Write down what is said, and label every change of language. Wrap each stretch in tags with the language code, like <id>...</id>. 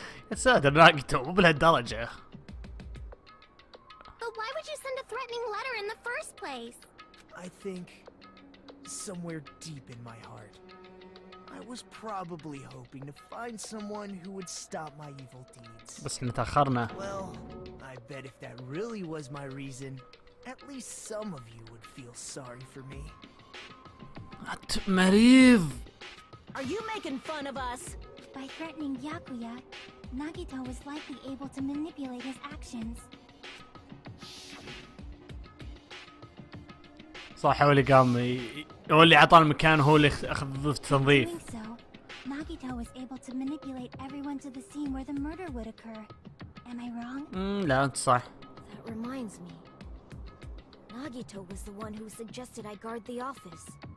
<ar>يا ساتر ناجيتو مو بهالدرجة.</ar> <en>But why would you send a threatening letter in the first place? I think somewhere deep in my heart, I was probably hoping to find someone who would stop my evil deeds.</en> <ar>بس احنا تأخرنا.</ar> <en>Well, I bet if that really was my reason, at least some of you would feel sorry for me.</en> <ar>مريض.</ar> <en>Are you making fun of us? By threatening Byakuya, Nagito was likely able to manipulate his actions.</en> <ar>صح هو اللي قام هو اللي عطاه المكان، هو اللي اخذ التنظيف.</ar> <en>Doing so, Nagito was able to manipulate everyone to the scene where the murder would occur. Am I wrong?</en> <ar>لا انت صح.</ar> <en>That reminds me. Nagito was the one who suggested I guard the office.</en>